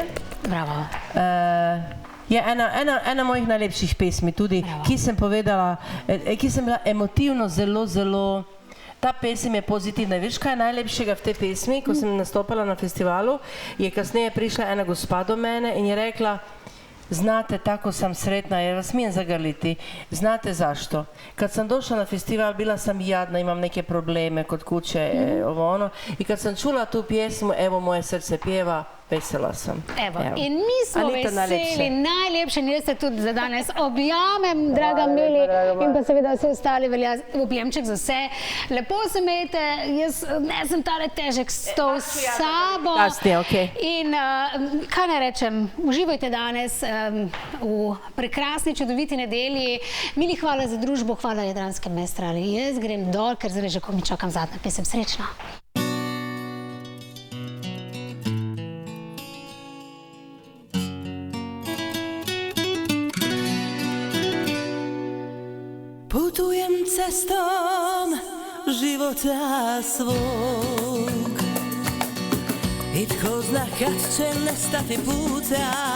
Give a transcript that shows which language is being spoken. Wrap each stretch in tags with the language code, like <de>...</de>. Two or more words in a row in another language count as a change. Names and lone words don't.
<sl>Bravo. Je ena mojih najlepših pesmi tudi, ki sem povedala, ki sem bila emotivno zelo, ta pesem je pozitivna. Veš, kaj je najlepšega v tej pesmi? Ko sem nastopala na festivalu, je kasneje prišla ena gospa do mene in je rekla:</sl> <hr>znate, tako sam sretna, jer vas smijem zagrliti. Znate zašto? Kad sam došla na festival, bila sam jadna, imam neke probleme kod kuće, ovo ono. I kad sam čula tu pjesmu, evo moje srce pjeva, vesela sam.</hr> <sl>Evo, in mi smo veseli, najlepše, in jaz se tudi za danes objamem, draga Mili, in pa seveda vse ostali velja objemček za vse. Lepo se imejte, jaz nesem tale težek stol s sabo. In kaj ne rečem, uživajte danes v prekrasni, čudoviti nedelji. Mili, hvala za družbo, hvala Jadranske Mestrali. Jaz grem dol, ker zdaj že ko mi čakam zadnja pesem. Srečno!</sl> <hr>Putujem cestom života svog i tko zna kad će nestati puta.</hr>